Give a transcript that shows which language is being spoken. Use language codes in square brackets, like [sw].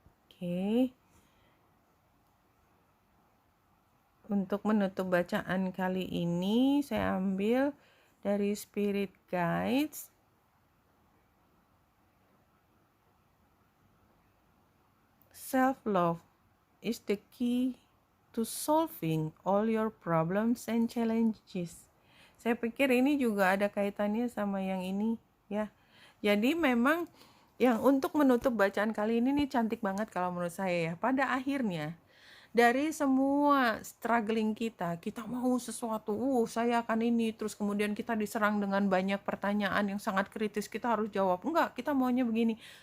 [id] Oke. Untuk menutup bacaan kali ini saya ambil dari Spirit Guides. [en] Self-love is the key to solving all your problems and challenges. [id] Saya pikir ini juga ada kaitannya sama yang ini ya. Jadi memang yang untuk menutup bacaan kali ini nih cantik banget kalau menurut saya ya. Pada akhirnya dari semua struggling kita mau sesuatu, saya akan ini, terus kemudian kita diserang dengan banyak pertanyaan yang sangat kritis, kita harus jawab, enggak, kita maunya begini.